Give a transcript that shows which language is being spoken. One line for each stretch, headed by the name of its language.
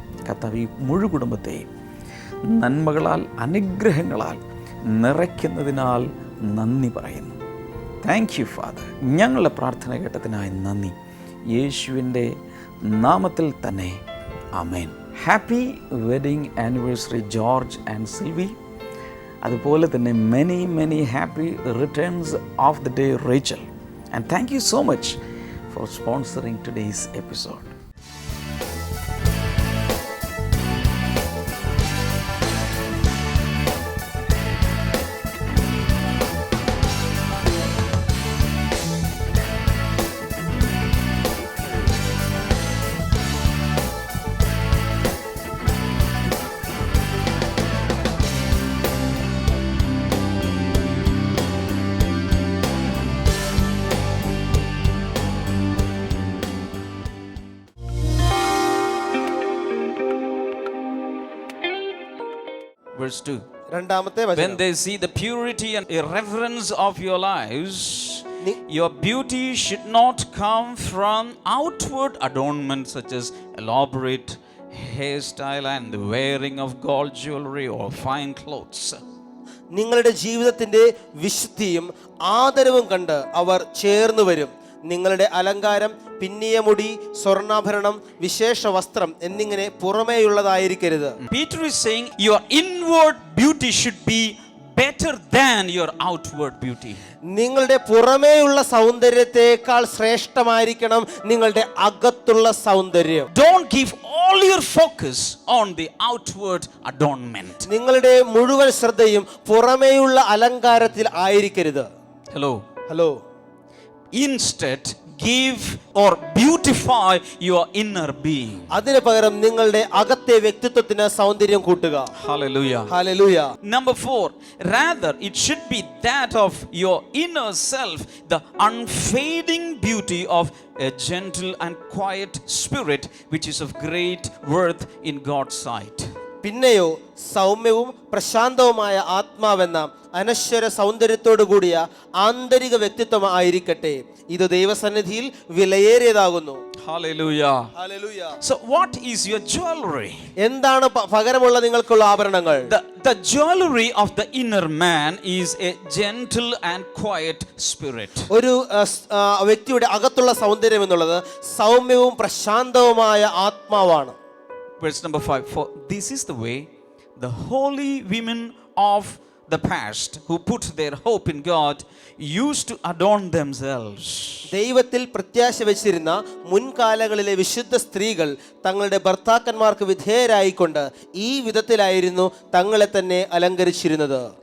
Malayalam: കർത്താവ്, ഈ മുഴു കുടുംബത്തെയും നന്മകളാൽ അനുഗ്രഹങ്ങളാൽ നിറയ്ക്കുന്നതിനാൽ നന്ദി പറയുന്നു.
English: Thank you father.
Malayalam: ഞങ്ങളുടെ പ്രാർത്ഥന കേട്ടതിനായി നന്ദി. യേശുവിൻ്റെ നാമത്തിൽ തന്നെ ആമേൻ.
English: Happy wedding anniversary George and Silvy.
Malayalam: അതുപോലെ തന്നെ
English: Many happy returns of the day Rachel. And thank you so much for sponsoring today's episode. Verse 2. When they see the purity and irreverence of your lives, your beauty should not come from outward adornment such as elaborate hairstyle and the wearing of gold jewelry or fine clothes.
Malayalam: നിങ്ങളുടെ ജീവിതത്തിന്റെ വിശുദ്ധിയും ആദരവും കണ്ട് അവർ ചേർന്ന് വരും. നിങ്ങളുടെ അലങ്കാരം പിന്നിയ മുടി, സ്വർണ്ണാഭരണം, വിശേഷ വസ്ത്രം എന്നിങ്ങനെ പുറമേയുള്ളതായിരിക്കരുത്.
English: Peter is saying your inward beauty should be better than your outward beauty.
Malayalam: നിങ്ങളുടെ പുറമേയുള്ള സൗന്ദര്യത്തെക്കാൾ ശ്രേഷ്ഠമായിരിക്കണം നിങ്ങളുടെ അകത്തുള്ള സൗന്ദര്യം.
English: Don't give all your focus on the outward adornment.
Malayalam: നിങ്ങളുടെ മുഴുവൻ ശ്രദ്ധയും പുറമേയുള്ള അലങ്കാരത്തിൽ ആയിരിക്കരുത്.
English: Hello. Instead, give or beautify your inner being.
Malayalam: അതിനു പകരം നിങ്ങളുടെ അകത്തെ വ്യക്തിത്വത്തിന് സൗന്ദര്യം കൂട്ടുക.
English: Hallelujah. Number 4, rather it should be that of your inner self, the unfading beauty of a gentle and quiet spirit which is of great worth in God's sight.
Malayalam: പിന്നെയോ സൗമ്യവും പ്രശാന്തവുമായ ആത്മാവെന്ന അനശ്വര സൗന്ദര്യത്തോടു കൂടിയ ആന്തരിക വ്യക്തിത്വം ആയിരിക്കട്ടെ. ഇത് ദൈവസന്നിധിയിൽ വിലയേറിയതാകുന്നു.
English: Hallelujah. So what is your jewelry?
Malayalam: എന്താണ് പകരമുള്ള നിങ്ങൾക്കുള്ള ആഭരണങ്ങൾ?
English: The jewelry of the inner man is a gentle and quiet spirit.
Malayalam: ഒരു വ്യക്തിയുടെ അകത്തുള്ള സൗന്ദര്യം എന്നുള്ളത് സൗമ്യവും പ്രശാന്തവുമായ ആത്മാവാണ്.
English: Verse number 5, for this is the way the holy women of the past who put their hope in God used to adorn themselves.
Malayalam: ദൈവത്തിൽ പ്രത്യാശ വെച്ചിരുന്ന മുൻകാലങ്ങളിലെ വിശുദ്ധ സ്ത്രീകൾ തങ്ങളുടെ ഭർത്താക്കന്മാർക്ക് വിധേയരായിക്കൊണ്ട് ഈ വിധത്തിലായിരുന്നു തങ്ങളെ തന്നെ അലങ്കരിച്ചിരുന്നത്.